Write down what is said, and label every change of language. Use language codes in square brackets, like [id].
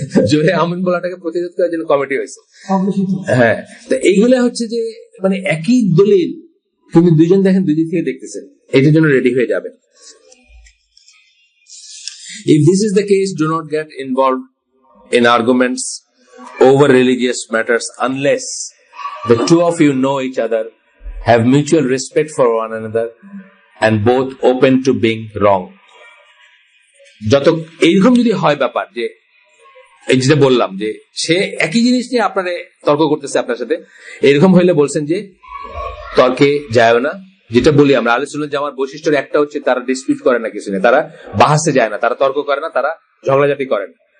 [bn] জোরে আমিন বলাটাকে প্রতিরোধ করার জন্য কমিটি হয়েছে। হ্যাঁ, তো এইগুলা হচ্ছে যে মানে একই দলিল, কিন্তু দুইজন দেখেন দুই দিক থেকে দেখতেছেন, এটার জন্য রেডি হয়ে যাবেন। [en] If this is the case, do not get involved in arguments over religious matters unless the two of you know each other, have mutual respect for one another, and both open to being wrong. [bn] যত এইরকম যদি হয় ব্যাপার, যে এই যেটা বললাম যে সে একই জিনিস নিয়ে আপনারে তর্ক করতেছে আপনার সাথে, এরকম হইলে বলছেন যে তর্কে যায় না। যেটা বলি আমরা আহলে সুন্নাত জামার বৈশিষ্ট্যের একটা হচ্ছে তারা ডিসপিউট করে না কিছু নিয়ে, তারা বাহাসে যায় না, তারা তর্ক করে না, তারা ঝগড়াঝাটি করে না।